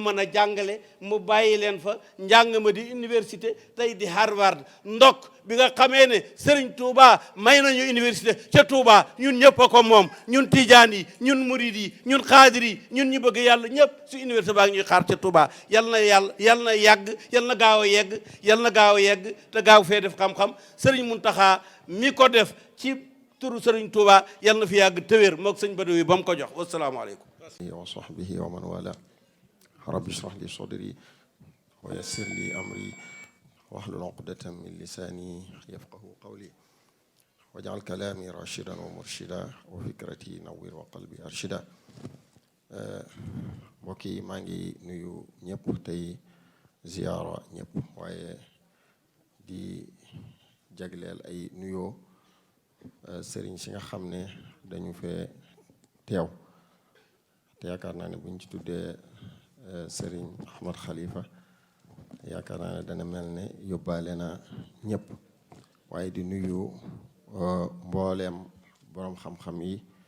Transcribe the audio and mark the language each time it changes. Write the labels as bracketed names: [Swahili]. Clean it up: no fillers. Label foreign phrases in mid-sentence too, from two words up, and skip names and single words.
[Wolof] mën a jàngale mu bàyyi leen fa njàng ma di université tey di Harvard ndok bi nga xamee ne Serigne Touba may nañu université ca Touba ñun ñëpp a ko moom ñun tijaan yi ñun murid yi ñun xaadir yi ñun ñu bëgg yàlla ñëpp su université baa ngi ñuy xaar ca Touba yal na yàgg yal na gaaw a yegg te gaaw fee def xam-xam Serigne Mountakha mi ko def ci turu Sëriñ Tuuba yal na fi yàgg tëwéer moog sëñ Badawi ba mu ko jox wasalaamaaleykum [Arabic] وصحبه ومن والى ربي اشرح لي صدري ويسر لي أمري واحلل عقدة من لساني يفقهوا قولي واجعل كلامي رشيدا ومرشدا وفكرتي نور وقلبي أرشد [Wolof] mbokk yi maa ngi nuyu ñëpp tey ziyaara ñëpp waaye di jagleel ay nuyoo sëriñ si nga xam ne dañu fee teew te yaakaar naa ne bu ñu ci tuddee sëriñ Ahmad Khalifa yaakaar naa ne dana mel ne yóbbaale na ñëpp waaye di nuyu mbooleem boroom xam-xam yi